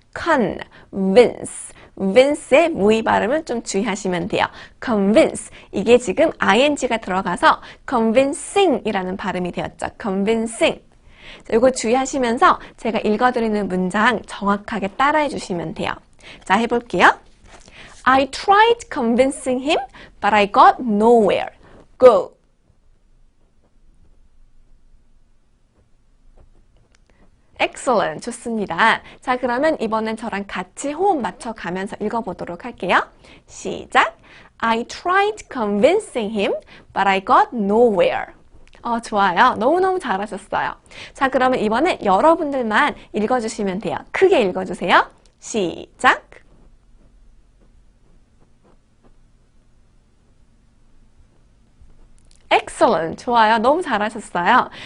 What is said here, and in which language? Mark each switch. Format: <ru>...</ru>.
<ko>convince, vince의 모의 발음을 좀 주의하시면 돼요. convince, 이게 지금 ing가 들어가서 convincing 이라는 발음이 되었죠. convincing. 자, 이거 주의하시면서 제가 읽어드리는 문장 정확하게 따라해 주시면 돼요. 자, 해볼게요.</ko> <en>I tried convincing him, but I got nowhere. Go. Excellent.</en> <ko>좋습니다. 자, 그러면 이번엔 저랑 같이 호흡 맞춰가면서 읽어보도록 할게요. 시작.</ko> <en>I tried convincing him, but I got nowhere.</en> <ko>좋아요. 너무너무 잘하셨어요. 자, 그러면 이번엔 여러분들만 읽어주시면 돼요. 크게 읽어주세요. 시작!</ko> <en>Excellent.</en> <ko>좋아요. 너무 잘하셨어요.</ko>